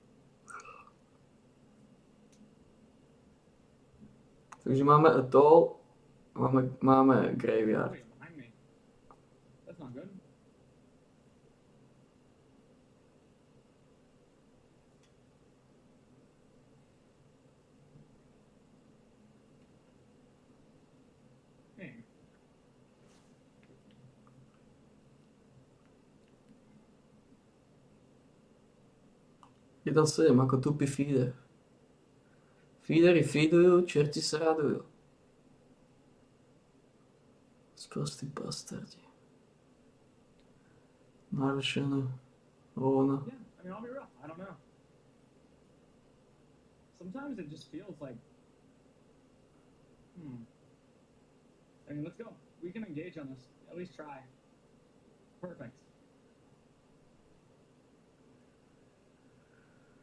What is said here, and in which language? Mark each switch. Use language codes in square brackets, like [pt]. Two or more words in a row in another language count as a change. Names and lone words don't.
[sk] Takže máme Atoll, máme Graveyard. [en] Wait, behind me. That's not good. Hey. [sk] Jeden 7 ako tupý feeder. Feedery feedujú, čerti sa radujú. Sprostí bastardi. Narušené. Hovno. [en] Yeah, I mean, I'll be real. I don't know. Sometimes it just feels like, I mean, let's go. We can engage on this. At least try. Perfect.